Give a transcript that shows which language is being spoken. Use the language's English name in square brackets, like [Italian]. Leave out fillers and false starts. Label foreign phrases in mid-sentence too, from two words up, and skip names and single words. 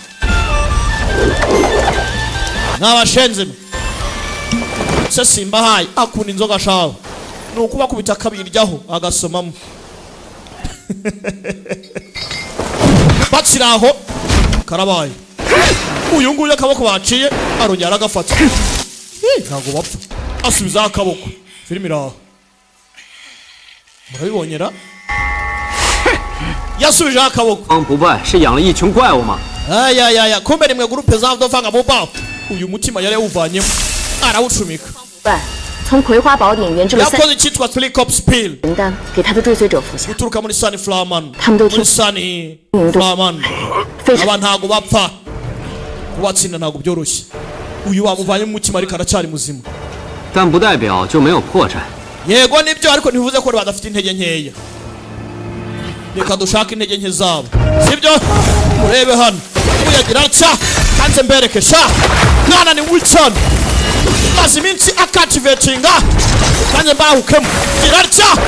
[Kinyarwanda] n'abashenze se simba hayi akunda inzoga shawe nukuba kubita kabiryaho agasomamo batsiraho karabaye uyu nguyu akaboko baciye arongera agafata ntago bapfa asubiza akaboko filime iraho murabibonyera yasubije akaboko [Chinese] 不败是养了一群怪物吗？ [Kinyarwanda] aya kumbe rimwe gurupe za dovanga boba uyu mutima yari yawuvanyemo arawucumika [Chinese] 办，从葵花宝典研制了3 [Kinyarwanda] yakoze icyitwa Flicop Spill [Chinese] 人丹，给他的追随者服下。 [Kinyarwanda] uturuka muri Sunny Flaman [Chinese] 他们都听 [Kinyarwanda] muri Sunny Flaman [Chinese] 非常 [Kinyarwanda] aba ntago bapfa kubatsinda ntago byoroshye uyu wamuvanye mu mutima ariko aracyari muzima [Chinese] 但不代表就没有破绽。 [Kinyarwanda] yego nibyo ariko ntivuze ko badafite intege nkeya reka dushaka intege nke zabo sibyo urebe hano uyagira atya kanze mbereke sha mwana ni Wilson maze iminsi akativetinga kanze mbahukemo gira atya